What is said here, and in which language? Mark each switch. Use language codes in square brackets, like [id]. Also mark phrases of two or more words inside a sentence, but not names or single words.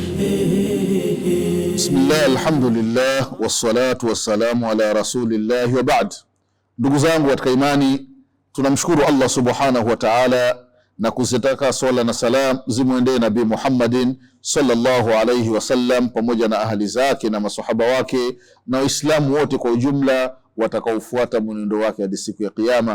[ar] بسم الله الحمد لله والصلاة والسلام على رسول الله وبعد. [sw] Ndugu zangu katika imani, tunamshukuru [ar] الله سبحانه وتعالى [sw] na kuzitaka swala na salam zimwendee Nabii Muhammadin [ar] صلى الله عليه وسلم [sw] pamoja na ahli zake na masahaba wake na waislamu wote kwa ujumla watakaofuata mwenendo wake hadi siku ya kiyama.